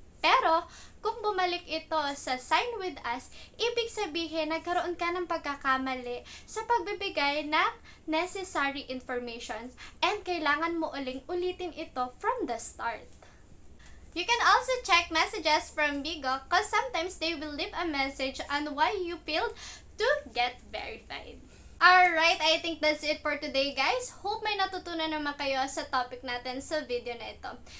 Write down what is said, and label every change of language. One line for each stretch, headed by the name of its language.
Filipino: Pero, kung bumalik ito sa sign with us, ibig sabihin nagkaroon ka ng pagkakamali sa pagbibigay ng
English: necessary information and
Filipino: kailangan mo ulitin ito
English: from the start. You can also check messages from Bigo because sometimes they will leave a message on why you failed to get verified. Alright, I think that's it for today, guys.
Filipino: Hope may natutunan naman kayo sa topic natin sa video na ito.